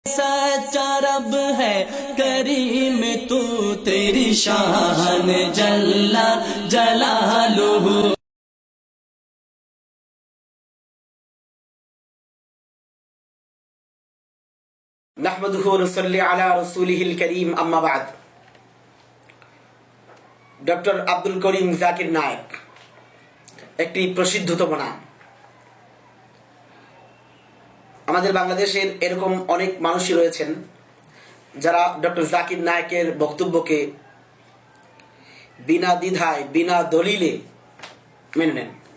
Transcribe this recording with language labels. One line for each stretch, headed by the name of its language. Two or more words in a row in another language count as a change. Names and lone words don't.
Urdu: سچا رب ہے کریم تو تیری شان
Arabic: جل جلاله. نحمده و نصلي على رسوله الكريم أما بعد.
Bangla: ডক্টর আব্দুল করিম জাকির নায়েক একটি প্রসিদ্ধতম নাম। আমাদের বাংলাদেশের এরকম অনেক মানুষই রয়েছেন যারা ডক্টর জাকির নায়েকের বক্তব্যকে বিনা দ্বিধায় বিনা দলিলে মেনে নেন।